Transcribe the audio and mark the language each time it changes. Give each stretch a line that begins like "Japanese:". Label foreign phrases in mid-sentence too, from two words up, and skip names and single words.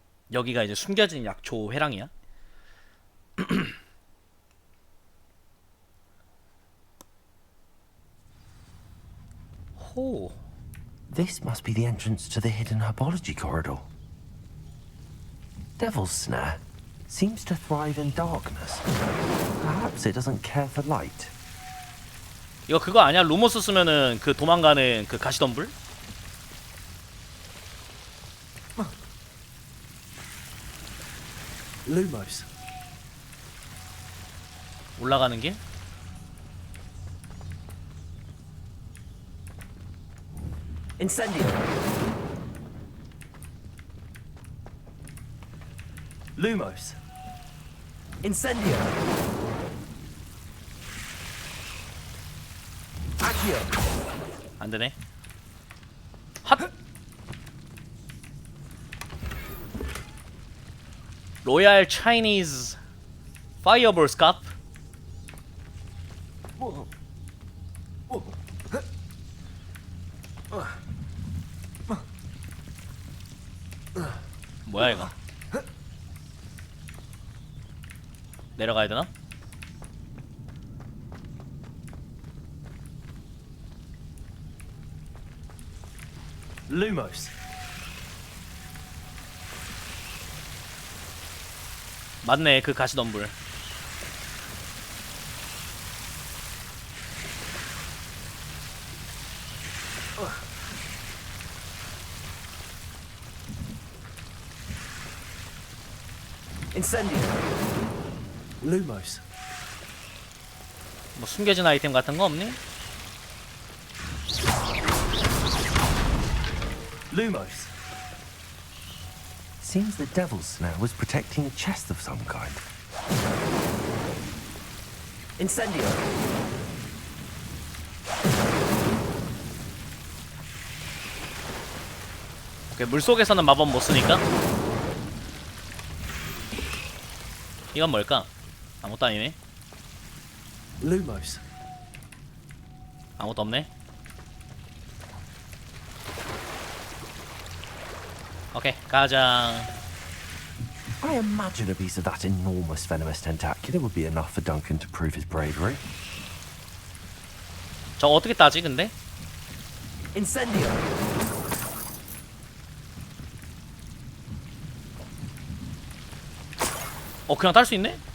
Korean: 여기가 이제 숨겨진 약초 회랑이야. 호.
English: This must be the entrance to the hidden herbology corridor. Devil's Snare seems to thrive in darkness. Perhaps it doesn't care for light.
Korean: 이거 그거 아니야? 루머스 쓰면은 그 도망가는 그 가시덤불? Lumos. 올라가는 길? Incendio. Lumos. Incendio. Accio. 안 되네. 핫! 로얄 차이니즈 파이어볼 스캅. 뭐야 이거? 내려가야 되나? Lumos. 맞네, 그 가시덤불. Incendio. Lumos. 뭐 숨겨진 아이템 같은 거 없니? Lumos.
English: Seems the Devil's Snare was protecting a chest of some kind.
Korean: Incendio. 오케이, 물속에서는 마법 못 쓰니까. 이건 뭘까? 아무것도 아니네. Lumos. 아무것도 없네. 오케이, 가자.
English: I imagine a piece of that enormous venomous tentacular would be enough for Duncan to prove his bravery.
Korean: 저거 어떻게 따지 근데? Incendio. 그냥 딸 수 있네?